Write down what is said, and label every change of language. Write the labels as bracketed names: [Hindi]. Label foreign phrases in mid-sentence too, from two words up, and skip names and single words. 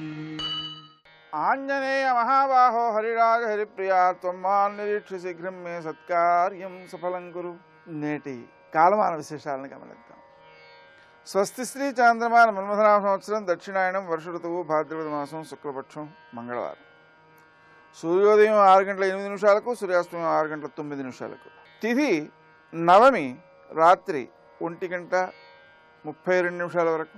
[Sanskrit] आंजनेय महाबाहो हरिराज हरिप्रिया त्वम्मान् निरीक्ष्य शीघ्रं मे सत्कार्यं सफलं कुरु। [Telugu] నేటి కాలమాన విశేషాలను గమనిద్దాం. స్వస్తి శ్రీ చాంద్రమాన మన్మథనామ సంవత్సరం దక్షిణాయనం వర్ష ఋతువు భాద్రపద మాసం శుక్లపక్షం మంగళవారం. సూర్యోదయం 6:08 సూర్యాస్తమయం 6:09. తిథి నవమి రాత్రి 1:32 వరకు.